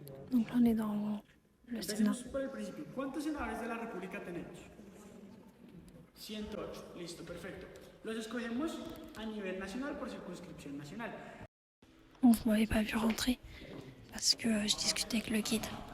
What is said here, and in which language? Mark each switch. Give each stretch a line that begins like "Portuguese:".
French: Donc là, on est dans le Sénat.
Spanish: empecemos por el principio. ¿Cuántos senadores de la República tenemos? 108. Listo, perfecto. Los escogemos a nivel nacional por circunscripción nacional.
French: Bon, vous m'avez pas vu rentrer parce que je discutais avec le guide.